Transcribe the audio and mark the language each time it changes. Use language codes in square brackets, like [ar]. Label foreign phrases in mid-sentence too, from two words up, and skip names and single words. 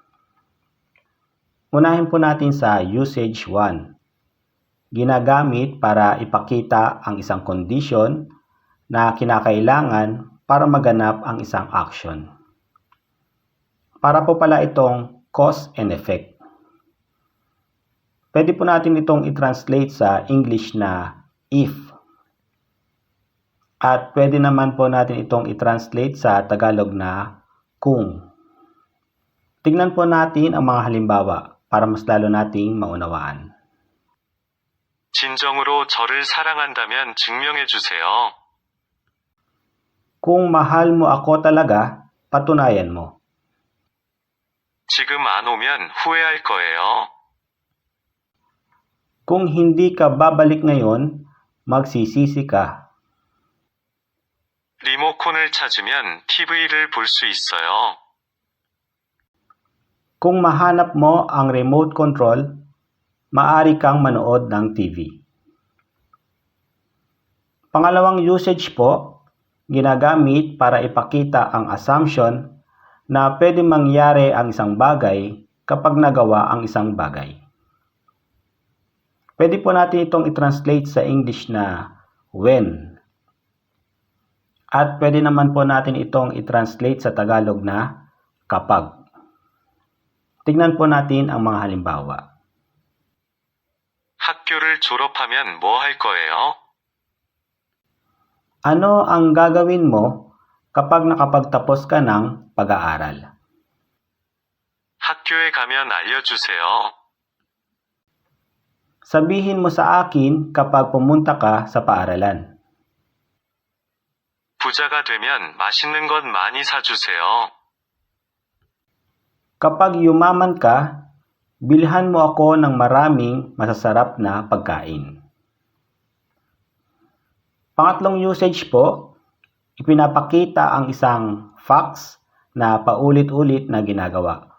[tl] Unahin po natin sa usage 1. Ginagamit para ipakita ang isang kondisyon na kinakailangan para maganap ang isang action. Para po pala itong [en] cause and effect. [tl] Pwede po natin itong i-translate sa English na if. At pwede naman po natin itong i-translate sa Tagalog na kung. Tingnan po natin ang mga halimbawa para mas lalo nating maunawaan. [ko] 진정으로 저를 사랑한다면 증명해 주세요. [tl] Kung mahal mo ako talaga, patunayan mo. [ko] 지금 안 오면 후회할 거예요. [tl] Kung hindi ka babalik ngayon, magsisisi ka. [ko] 리모컨을 찾으면 TV를 볼 수 있어요. [tl] Kung mahanap mo ang [en] remote control, [tl] maaari kang manood ng TV. Pangalawang usage po, ginagamit para ipakita ang assumption na pwede mangyari ang isang bagay kapag nagawa ang isang bagay. Pwede po natin itong i-translate sa English na when. At pwede naman po natin itong i-translate sa Tagalog na kapag. Tignan po natin ang mga halimbawa. [ko] 학교를 졸업하면 뭐 할 거예요? [tl] Ano ang gagawin mo kapag nakapagtapos ka ng pag-aaral? [ko] 학교에 가면 알려주세요. [tl] Sabihin mo sa akin kapag pumunta ka sa paaralan. [ko] 부자가 되면 맛있는 것 많이 사주세요. [tl] Kapag yumaman ka, bilhan mo ako ng maraming masasarap na pagkain. Pangatlong usage po, ipinapakita ang isang facts na paulit-ulit na ginagawa.